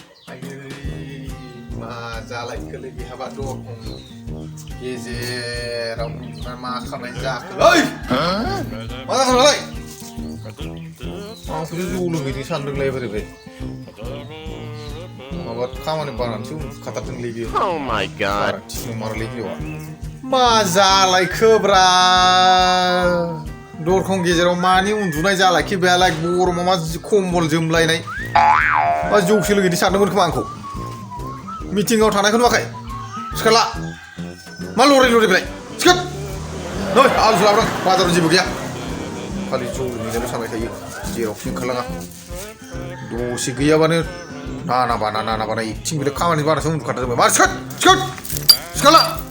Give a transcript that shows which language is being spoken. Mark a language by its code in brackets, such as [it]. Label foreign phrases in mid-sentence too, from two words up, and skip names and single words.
[brx] आयै मा जालायखोलै बेहाबा दरखं गेजेराव मा खालामनाय जाखोलै मा जाखो नालाय आंखौसो जौ लोंहैदों सानदोंलाय बोरैबाय माबा खामानि बानानैसो उन्दुखाथारदोंलै बियो [en] Oh my god. [brx] थिनो मारलै हिनजावा मा जालायखोब्रा दरखं गेजेराव मानि उन्दुनाय जालायखो बेहालाय गरमाव मा कम्बल जोमलायनाय मा जौसो लोंहैदों सानदोंमोन खोमा आंखौ मिटिंआव थानायखौ नुवाखै सिखारला मा लरे लरे बेलाय सिखार नै आलुसो लाबोदों बाजाराव जेबो गैया खालि जौ लोंहैनायल' सानबाय थायो जेरावखि ओंखारलाङा दसे गैयाबानो नाना बाना एक्टिं बिदिनो खामानि बानासो उन्दुखाथारदोंमोन मा सिखारला